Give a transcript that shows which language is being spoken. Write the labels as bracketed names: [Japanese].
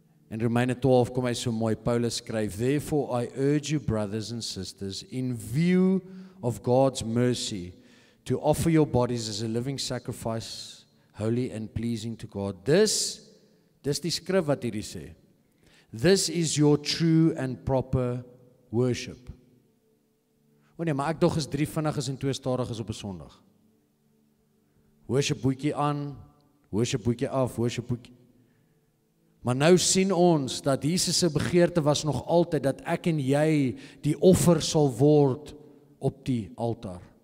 [Afrikaans] In Romeine 12 kom hy so mooi, Paulus skryf, [English] therefore I urge you brothers and sisters, in view of God's mercy, to offer your bodies as a living sacrifice, holy and pleasing to God. [Afrikaans] Dis die skrif wat hierdie sê. [English] This is your true and proper worship. [Afrikaans] Nee, maar ek dog is 3 vinniges en 2 stadiges op 'n Sondag. Worship boetjie aan, worship boetjie af, worship boetjie. Maar nou sien ons dat Jesus se begeerte was nog altyd dat ek en jy die offer sal word op die altaar.